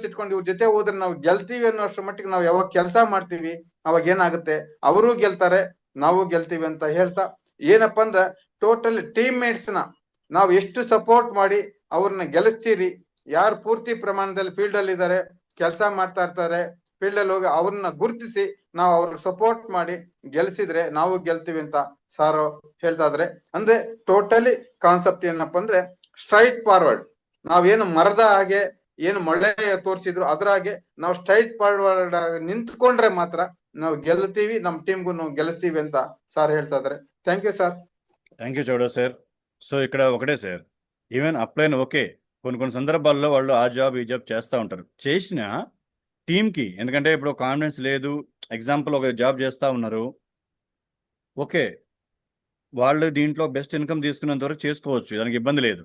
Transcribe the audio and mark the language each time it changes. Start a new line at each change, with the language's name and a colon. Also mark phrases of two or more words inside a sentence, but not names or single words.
Kannada: ಇಟ್ಕೊಂಡು ಇವ್ರ ಜೊತೆ ಹೋದ್ರೆ ನಾವು ಗೆಲ್ತೀವಿ ಅನ್ನೋಷ್ಟ್ರ ಮಟ್ಟಿಗೆ ನಾವು ಯಾವಾಗ ಕೆಲಸ ಮಾಡ್ತೀವಿ ಅವಾಗ ಏನಾಗುತ್ತೆ, ಅವರು ಗೆಲ್ತಾರೆ, ನಾವು ಗೆಲ್ತೀವಿ ಅಂತ ಹೇಳ್ತಾ, ಏನಪ್ಪಾ ಅಂದ್ರೆ
English: total team mates
Kannada: ನ ನಾವು ಎಷ್ಟು ಸಪೋರ್ಟ್ ಮಾಡಿ ಅವ್ರನ್ನ ಗೆಲ್ಲಿಸ್ತೀರಿ, ಯಾರು ಪೂರ್ತಿ ಪ್ರಮಾಣದಲ್ಲಿ ಫೀಲ್ಡ್ ಅಲ್ಲಿ ಇದ್ದಾರೆ, ಕೆಲಸ ಮಾಡ್ತಾ ಇರ್ತಾರೆ, ಫೀಲ್ಡ್ ಅಲ್ಲಿ ಹೋಗಿ ಅವ್ರನ್ನ ಗುರುತಿಸಿ ನಾವು ಅವ್ರಿಗೆ ಸಪೋರ್ಟ್ ಮಾಡಿ ಗೆಲ್ಸಿದ್ರೆ ನಾವು ಗೆಲ್ತೀವಿ ಅಂತ ಸಾರು ಹೇಳ್ತಾ ಇದ್ರೆ. ಅಂದ್ರೆ ಟೋಟಲಿ ಕಾನ್ಸೆಪ್ಟ್ ಏನಪ್ಪಾ ಅಂದ್ರೆ
English: straight forward,
Kannada: ನಾವೇನು ಮರದ ಹಾಗೆ ಏನು ಮೊಳ್ಳೆ ತೋರಿಸಿದ್ರು ಅದ್ರ ಹಾಗೆ ನಾವು
English: straight forward
Kannada: ನಿಂತ್ಕೊಂಡ್ರೆ ಮಾತ್ರ ನಾವು ಗೆಲ್ತೀವಿ, ನಮ್ಮ ಟೀಮ್ಗೂ ನಾವು ಗೆಲ್ಲಿಸ್ತೀವಿ ಅಂತ ಸಾರ್ ಹೇಳ್ತಾ ಇದಾರೆ.
English: Thank you sir. Thank you Chowda sir.
Telugu: సో ఇక్కడ ఒకటే సార్,
English: even upline okay,
Telugu: కొన్ని సందర్భాల్లో వాళ్ళు ఆ జాబ్ ఈ జాబ్ చేస్తూ ఉంటారు. చేసిన టీంకి, ఎందుకంటే ఇప్పుడు కాన్ఫిడెన్స్ లేదు, ఎగ్జాంపుల్ ఒక జాబ్ చేస్తూ ఉన్నారు, ఓకే, వాళ్ళు దీంట్లో
English: best income
Telugu: తీసుకున్నంత వరకు చేసుకోవచ్చు, దానికి ఇబ్బంది లేదు.